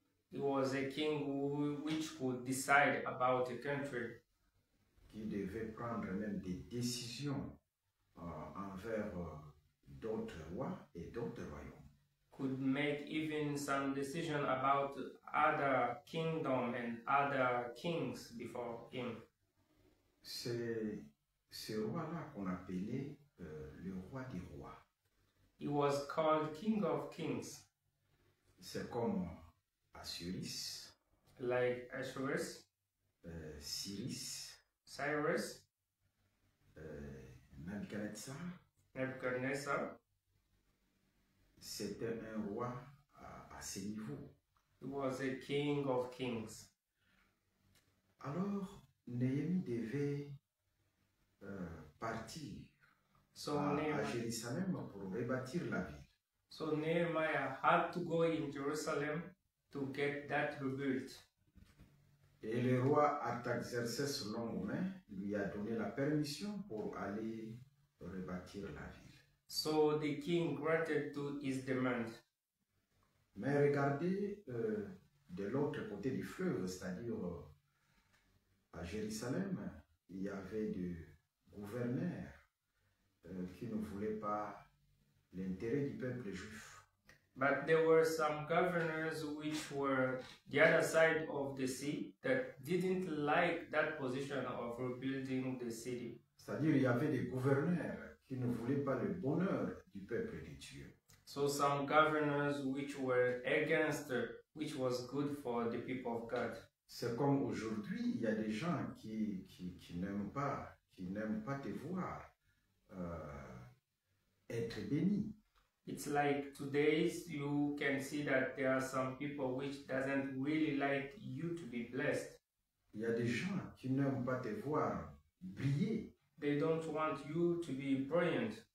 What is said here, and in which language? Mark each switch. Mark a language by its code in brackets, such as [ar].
[en] He was a king which could decide about a country, [fr] Qui devait prendre même des décisions envers d'autres rois et d'autres royaumes. [en] could make even some decision about other kingdom and other kings before him. [fr] C'est ce roi-là qu'on appelait le roi des rois. [en] He was called King of Kings, [fr] C'est comme Assuris, [en] like Ahasuerus, [fr] Cyrus, [en] Cyrus, [fr] Nebuchadnezzar. [en] Nebuchadnezzar. [fr] C'était un roi à ce niveau. [en] He was a King of Kings. [fr] Alors, Néhémie devait partir [en] So, [fr] à [en] Nehemiah, [fr] Jérusalem pour rebâtir la ville. [en] so Nehemiah had to go in Jerusalem to get that rebuilt. [fr] Et le roi Artaxerxès Longomen lui a donné la permission pour aller rebâtir la ville. [en] So the king granted to his demand. [fr] Mais regardez de l'autre côté du fleuve, c'est-à-dire à Jérusalem, il y avait des gouverneurs qui ne voulaient pas l'intérêt du peuple juif. [en] But there were some governors which were the other side of the sea that didn't like that position of rebuilding the city. [fr] C'est-à-dire il y avait des gouverneurs qui ne voulaient pas le bonheur du peuple de Dieu. [en] So some governors which were against which was good for the people of God. [fr] C'est comme aujourd'hui, il y a des gens qui n'aiment pas te voir être béni. [en] It's like today's you can see that there are some people which doesn't really like you to be blessed. [fr] Il y a des gens qui n'aiment pas te voir briller. [en] They don't want you to be brilliant.